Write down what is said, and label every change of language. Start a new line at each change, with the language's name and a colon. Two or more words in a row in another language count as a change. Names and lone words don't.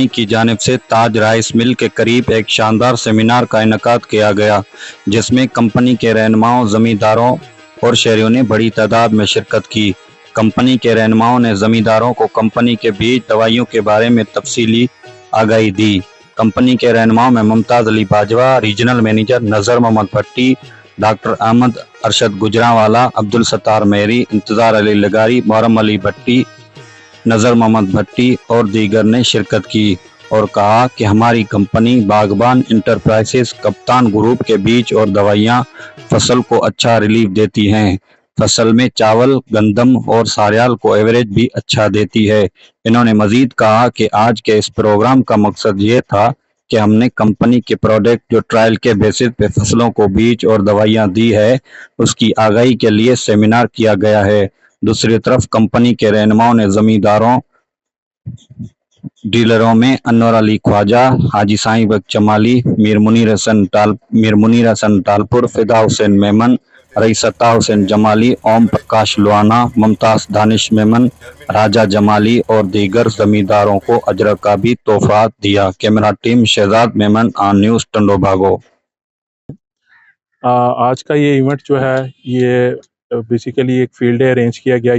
Urdu: کی جانب سے تاج رائس مل کے قریب ایک شاندار سیمینار کا انعقاد کیا گیا، جس میں کمپنی کے رہنماؤں، زمینداروں اور شہریوں نے بڑی تعداد میں شرکت کی. کمپنی کے رہنماؤں نے زمینداروں کو کمپنی کے بیج، دوائیوں کے بارے میں تفصیلی آگاہی دی. کمپنی کے رہنماؤں میں ممتاز علی باجوہ، ریجنل مینیجر نذر محمد بھٹی، ڈاکٹر احمد ارشد گجراوالا، عبدالستار میہری، انتظار علی لغاری، محرم علی بھٹی، نذر محمد بھٹی اور دیگر نے شرکت کی. اور کہا کہ ہماری کمپنی باغبان انٹرپرائزز کپتان گروپ کے بیج اور دوائیاں فصل کو اچھا ریلیف دیتی ہیں. فصل میں چاول، گندم اور ساریال کو ایوریج بھی اچھا دیتی ہے. انہوں نے مزید کہا کہ آج کے اس پروگرام کا مقصد یہ تھا کہ ہم نے کمپنی کے پروڈکٹ جو ٹرائل کے بیسس پہ فصلوں کو بیج اور دوائیاں دی ہے، اس کی آگاہی کے لیے سیمینار کیا گیا ہے. دوسری طرف کمپنی کے رہنماؤں نے زمینداروں، ڈیلروں میں انور علی خواجہ، حاجی سائیں بخش جمالی، میر منیر حسن ٹالپر، فدا حسین میمن، رئیستا حسین جمالی, اوم پرکاش لوآنا، ممتاز دانش میمن، راجہ جمالی اور دیگر زمینداروں کو اجر کا بھی تحفہ دیا. کیمرہ ٹیم شہزاد میمن آن نیوز ٹنڈو باگو. آج کا یہ ایونٹ جو ہے یہ بیسکلی ایک
English: field day
Urdu: ارینج کیا گیا.